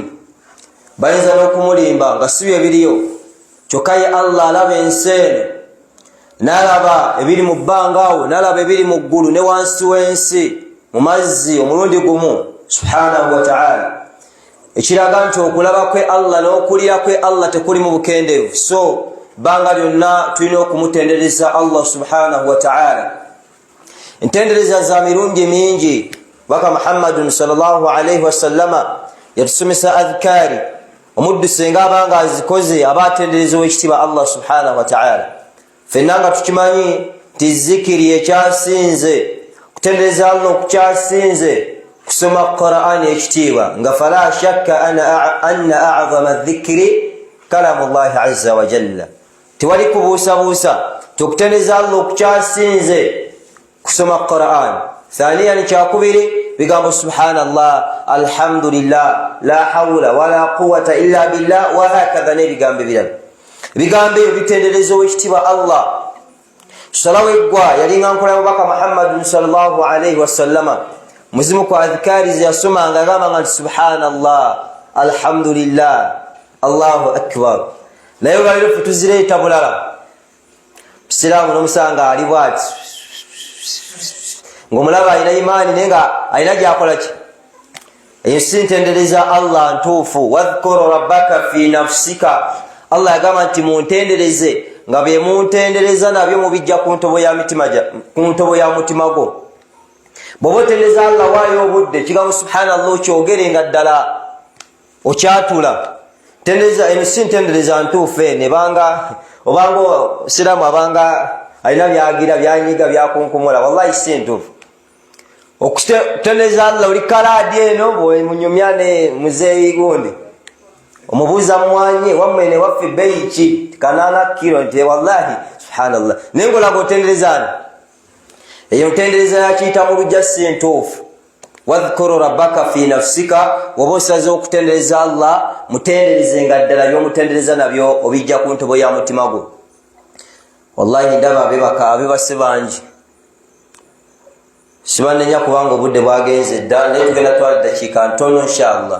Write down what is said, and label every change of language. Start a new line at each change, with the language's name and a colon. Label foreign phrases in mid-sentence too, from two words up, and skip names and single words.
Ganda: Bayinza n'okumulimba nga si bye biriyo, kyokka ye Allah alaba ensi eno, n'alaba ebiri mu bbanga awo, n'alaba ebiri mu ggulu ne wansi w'ensi mu mazzi omulundi gumu
Arabic: سبحانه وتعالى,
Ganda: ekiraga nti okulaba kwe Allah n'okulira kwe Allah tekuli mu bukendeevu. So bbanga lyonna tulina okumutendereza Allah
Arabic: سبحانه وتعالى.
Ganda: Entendereza za mirungi mingi. Baka Muhammadun
Arabic: صلى الله عليه وسلم
Ganda: yatusomesa adhkari omuddu senga abanga azikoze abatendereza w'ekitiibwa Allah
Arabic: سبحانه وتعالى.
Ganda: Ffenna nga tukimanyi nti zikiri ekyasinze, kutendereza Allah okukyasinze kusoma Qur'ani ekitiibwa, nga
Arabic: فلا شك أن أعظم ذكر كلام الله عز وجل.
Ganda: Tewali kubuusabuusa tukutendereza Allah okukyasinze kusoma Qur'an. Thaniyan kyakubiri bigambo
Arabic: سبحان الله، الحمد لله، لا حول ولا قوة إلا بالله وهكذا
Ganda: n'ebigambo ebirala. Ebigambo ebyo bitendereza ow'ekitiibwa Allah. Salawo eggwa yalinga nkola mubaka Muhammadun
Arabic: صلى الله عليه وسلم,
Ganda: muzimu kwa adhikari zeyasomanga agamba nti
Arabic: سبحان الله، الحمد لله، الله أكبر.
Ganda: Naye olwaliro ffe tuzireeta bulala. Siraamu n'omusanga ali bw'ati ng'omulaba alina imaani naye nga alina gy'akola ki? Eyo si ntendereza Allah ntuufu.
Arabic: واذكر ربك في نفسك,
Ganda: Allah yagamba nti muntendereze, nga bye muntendereza nabyo mubijja ku ntobo ya mutima gwo. Bw'oba otendereza Allah waayo obudde, kigambo subhanallah okyogere nga ddala okyatula. Eno si ntendereza ntuufu eno, obanga siramu abanga alina byagira byanyiga byakunkumula, wallahi si ntuufu. Okutendereza Allah oli kalaadi eno bwemunyumya ne muzeeyi gundi omubuuza mwanyi wammwe ne waffe bbeeyi ki kanaana kilo, nti
Arabic: والله سبحان الله,
Ganda: naye ng'olaga otenderezana. Eyo ntendereza yakiyita mu lujja si ntuufu.
Arabic: واذكر ربك في نفسك,
Ganda: woba osaze okutendereza Allah mutendereze nga ddala by'omutendereza nabyo obijja ku ntobo ya mutima gwo. Wallahi ndaba abebase bangi, sibanenya kubanga obudde bwagenze dda, naye tugenda twala ddakiika ntono inshallah.